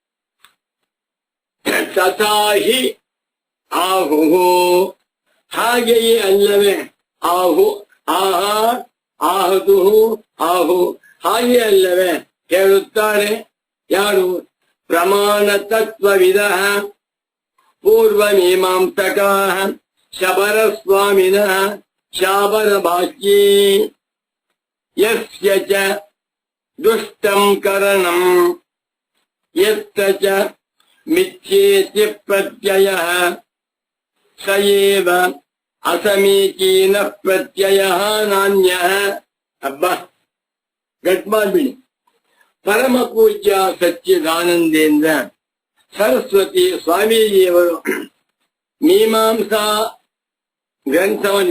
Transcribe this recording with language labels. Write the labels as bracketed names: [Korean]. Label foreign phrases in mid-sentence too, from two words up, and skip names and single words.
[Sanskrit] ತಥಾಹಿ ಆಹುಹು, [Kannada] ಹಾಗೆಯೇ ಅಲ್ಲವೇ, ಆಹು ಆಹಾ ಆಹುದು ಆಹು ಹಾಗೆ ಅಲ್ಲವೇ ಹೇಳುತ್ತಾರೆ. [Sanskrit] ಯಾರು? ಪ್ರಮಾಣ ತತ್ವವಿದ ಪೂರ್ವ ಮೀಮಾಂಸಕಾ ಶಬರ ಸ್ವಾಮಿನ ಶಾಬರ ಭಾಷ್ಯೇ ಯಸ್ಯ ಚ ದುಷ್ಟಂ ಕರಣಂ ಯತ್ರ ಚ ಮಿಥ್ಯೇತಿ ಪ್ರತ್ಯಯಃ ಸ ಏವ ಅಸಮೀಚೀನ ಪ್ರತ್ಯಯಃ ನಾನ್ಯಃ. [Kannada] ಅಬ್ಬ ಗಟ್ ಮಾಡ್ಬಿಡಿ. ಪರಮ ಪೂಜ್ಯ ಸಚ್ಚಿದಾನಂದೇಂದ್ರ ಸರಸ್ವತಿ ಸ್ವಾಮೀಜಿಯವರು ಮೀಮಾಂಸಾ ಗ್ರಂಥವನ್ನು